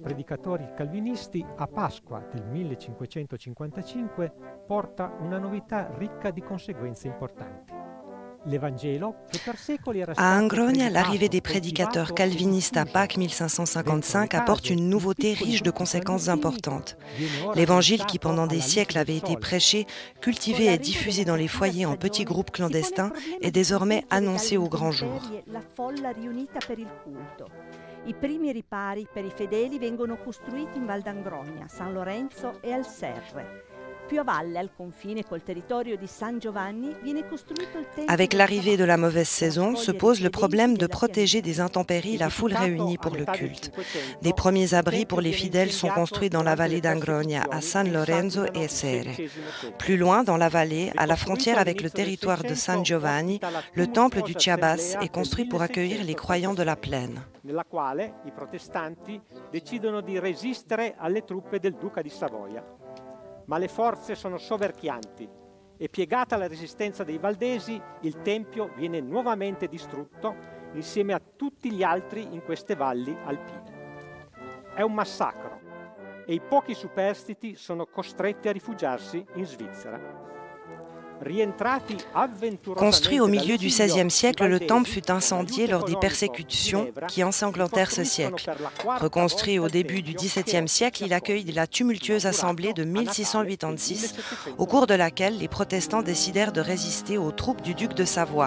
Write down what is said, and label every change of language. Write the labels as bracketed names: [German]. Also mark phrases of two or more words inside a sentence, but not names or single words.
[Italian] predicatori calvinisti a Pasqua del 1555 porta una novità ricca di conseguenze importanti. L'Evangelo, che per secoli era stato [French] À Angrogna, l'arrivée des [Italian] predicato, [French] prédicateurs calvinistes à Pâques 1555 apporte une nouveauté riche de conséquences importantes. L'Évangile, qui pendant des siècles avait été prêché, cultivé et diffusé dans les foyers en petits groupes clandestins, est désormais annoncé au grand jour. [Italian] I primi ripari per i fedeli vengono costruiti in Val d'Angrogna, San Lorenzo e al Serre. [French] Avec l'arrivée de la mauvaise saison, se pose le problème de protéger des intempéries la foule réunie pour le culte. Des premiers abris pour les fidèles sont construits dans la vallée d'Angronia, à San Lorenzo et Sere. Plus loin, dans la vallée, à la frontière avec le territoire de San Giovanni, le temple du Chiabas est construit pour accueillir les croyants de la plaine. [Italian] Nella quale i protestanti decidono di resistere alle truppe del duca di Savoia. Ma le forze sono soverchianti e piegata la resistenza dei valdesi, il tempio viene nuovamente distrutto insieme a tutti gli altri in queste valli alpine. È un massacro e i pochi superstiti sono costretti a rifugiarsi in Svizzera. [French] Construit au milieu du XVIe siècle, le temple fut incendié lors des persécutions qui ensanglantèrent ce siècle. Reconstruit au début du XVIIe siècle, il accueille la tumultueuse assemblée de 1686, au cours de laquelle les protestants décidèrent de résister aux troupes du duc de Savoie.